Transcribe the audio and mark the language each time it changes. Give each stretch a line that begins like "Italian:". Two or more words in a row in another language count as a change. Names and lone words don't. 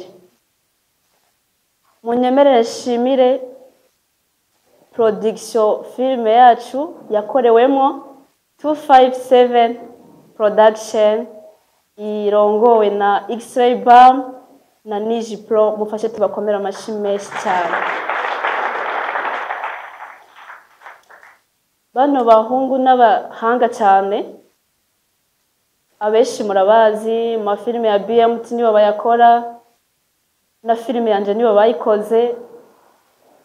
Rundi: Munyemerere shimire production filme yacu yakorewemo 257 production irongowe na X-Ray Bam na Niji Pro. Mufashe tubakomera amashi menshi cyane. Bano bahungu n'abahanga cyane, abenshi murabazi. Ma filime ya BMT nibo bayakora, na filime yanje nibo bayikoze.